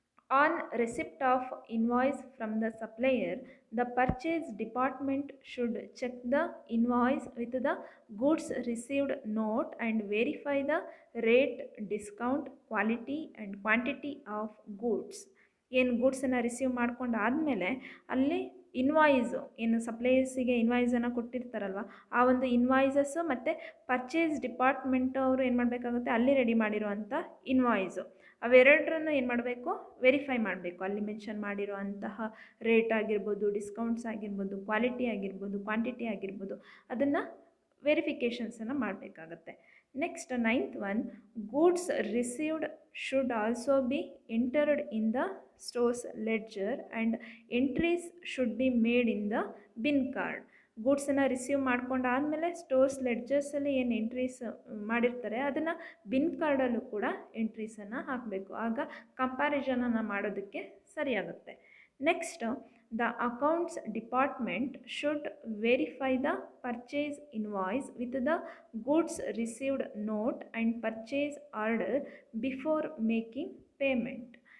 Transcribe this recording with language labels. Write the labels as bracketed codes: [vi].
[en] On receipt of invoice from the supplier, the purchase department should check the invoice with the goods received note and verify the rate, discount, quality and quantity of goods. [kn] ಏನು ಗೂಡ್ಸನ್ನು receive ಮಾಡ್ಕೊಂಡು ಆದಮೇಲೆ ಅಲ್ಲಿ invoice ಏನು ಸಪ್ಲೈಯರ್ಸಿಗೆ ಇನ್ವಾಯ್ಸನ್ನು ಕೊಟ್ಟಿರ್ತಾರಲ್ವ ಆ ಒಂದು ಇನ್ವಾಯ್ಸಸ್ಸು ಮತ್ತು purchase department ಅವರು ಏನು ಮಾಡಬೇಕಾಗುತ್ತೆ ಅಲ್ಲಿ ರೆಡಿ ಮಾಡಿರುವಂಥ ಇನ್ವಾಯ್ಸು ಅವೆರಡರನ್ನು ಏನು ಮಾಡಬೇಕು ವೆರಿಫೈ ಮಾಡಬೇಕು. ಅಲ್ಲಿ ಮೆನ್ಷನ್ ಮಾಡಿರೋ ಅಂತಹ ರೇಟ್ ಆಗಿರ್ಬೋದು, ಡಿಸ್ಕೌಂಟ್ಸ್ ಆಗಿರ್ಬೋದು, ಕ್ವಾಲಿಟಿ ಆಗಿರ್ಬೋದು, ಕ್ವಾಂಟಿಟಿ ಆಗಿರ್ಬೋದು ಅದನ್ನು ವೆರಿಫಿಕೇಷನ್ಸನ್ನು ಮಾಡಬೇಕಾಗತ್ತೆ. [en] Next 9th one, goods received should also be entered in the store's ledger and entries should be made in the bin card. [kn] ಗೂಡ್ಸನ್ನು receive ಮಾಡ್ಕೊಂಡಾದಮೇಲೆ stores ಲೆಡ್ಜರ್ಸಲ್ಲಿ ಏನು ಎಂಟ್ರೀಸ್ ಮಾಡಿರ್ತಾರೆ ಅದನ್ನು ಬಿನ್ ಕಾರ್ಡಲ್ಲೂ ಕೂಡ ಎಂಟ್ರೀಸನ್ನು ಹಾಕಬೇಕು. ಆಗ ಕಂಪ್ಯಾರಿಸನನ್ನು ಮಾಡೋದಕ್ಕೆ ಸರಿಯಾಗುತ್ತೆ. [en] Next, the accounts department should verify the purchase invoice with the goods received note and purchase order before making payment.